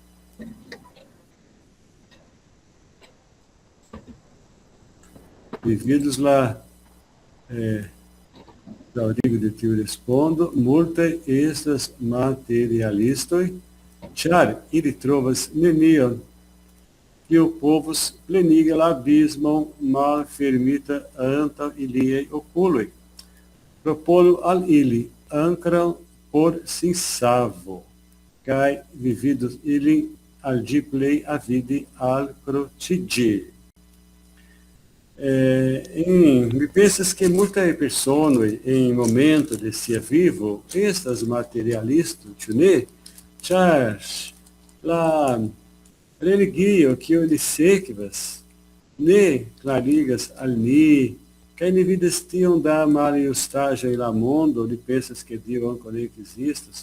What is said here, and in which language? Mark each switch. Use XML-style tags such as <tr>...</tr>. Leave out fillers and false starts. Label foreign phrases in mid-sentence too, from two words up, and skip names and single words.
<eo>Devidos la daŭrigo de tiu respondo, multaj estas materialistoj, ĉar ili trovas nenion kiu povus plenigi la abismon malfermita antaŭ iliaj okuloj. Proponu al ili ankoraŭ por sinsavo, kaj vi vidos ilin al ĝi plej avide alkroĉiĝi. Mi pensas</eo> <pt>que muitas pessoas em momento de</pt> <eo>sia vivo estas materialistas, ĉu ne? Ĉar la religio que oni sekvas ne klarigas al ni, kaj ni vidas tiom da maljustaĵo en la mondo, ni pensas ke Dio ankoraŭ ekzistas.</eo>